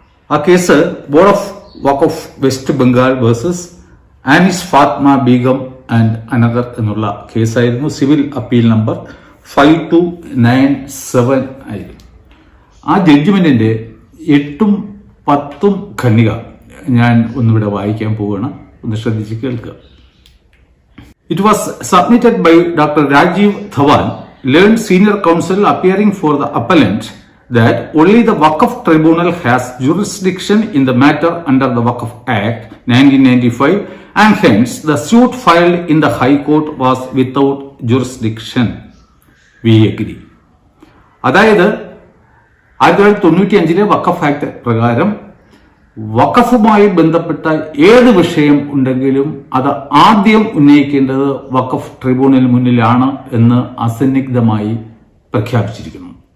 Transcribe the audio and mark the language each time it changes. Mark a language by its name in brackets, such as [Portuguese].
[Malayalam] ആ case board of Waqf west Bengal versus Anis Fatma Begum and another എന്നുള്ള കേസായിരുന്നു. Civil appeal number 5297 ആയിരുന്നു. ആ ജഡ്ജ്മെന്റിന്റെ 8ഉം 10ഉം ഖണ്ഡിക ഞാൻ ഒന്നിവിടെ വായിക്കാൻ പോവുകയാണ്, ഒന്ന് ശ്രദ്ധിച്ച് കേൾക്കുക. [English] It was submitted by Dr. Rajiv Dhawan, learned senior counsel appearing for the appellant, that only the Waqf Tribunal has jurisdiction in the matter under the Waqf Act 1995 and hence the suit filed in the High Court was without jurisdiction. We agree. [Malayalam] അതായത് 1995 വഖഫ് act പ്രകാരം വഖഫുമായി ബന്ധപ്പെട്ട ഏത് വിഷയം ഉണ്ടെങ്കിലും അത് ആദ്യം ഉന്നയിക്കേണ്ടത് വഖഫ് ട്രിബ്യൂണലിന് മുന്നിലാണ് എന്ന് അസന്നിഗ്ധമായി പ്രഖ്യാപിച്ചിരിക്കുന്നു.